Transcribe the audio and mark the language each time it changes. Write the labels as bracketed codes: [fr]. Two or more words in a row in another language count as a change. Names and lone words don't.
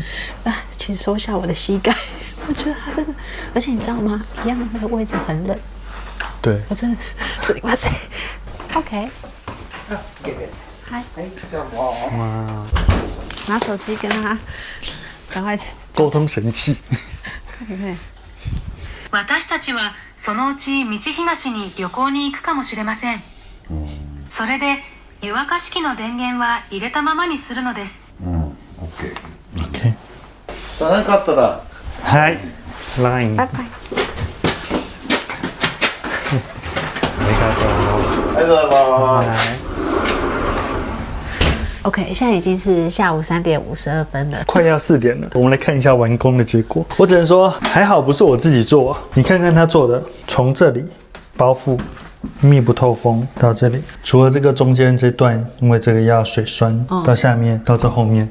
[zh] 啊，请收下我的膝盖。我觉得他真的，而且你知道吗？一样的那个位置很冷。对，我真的是哇塞。OK， 嗨，哇，拿手机跟他赶快沟通神器。 [ja] 私たちはそのうち道東に旅行に行くかもしれません。それで湯沸かし器の電源は入れたままにするのです。 OK。なかったら、はい、LINE。 [zh] 拜拜。 [ja] ありがとう。ありがとうございます。 [zh] OK，现在已经是下午3点52分了，快要4点了，我们来看一下完工的结果。我只能说，还好不是我自己做，你看看他做的，从这里包覆密不透风到这里，除了这个中间这段，因为这个要水栓，到下面到这后面。